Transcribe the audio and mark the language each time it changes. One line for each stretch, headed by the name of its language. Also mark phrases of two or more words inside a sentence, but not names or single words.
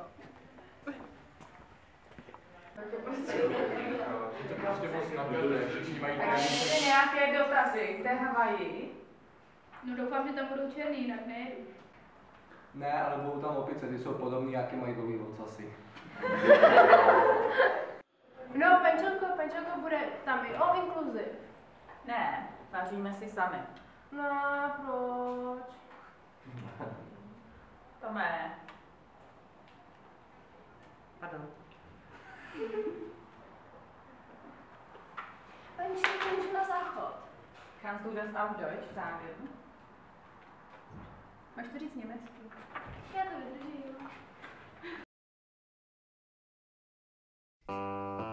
Czech: To prostě moc nabilé, že všichni mají Takže máte nějaké dotazy k té Havaji? No doufám, že tam budou černý, jinak ne. Ne, ale budou tam opice, ty jsou podobný, jaký mají dlouhý ocasy. No, Penčelko bude tam i
English: all inclusive.
Czech: Ne, vaříme si sami. No, proč? Tome. Pardon. Paní šéfko, můžu na záchod.
German: Kannst du das auf Deutsch sagen?
Czech: Máš to říct německy? Já to vydržím.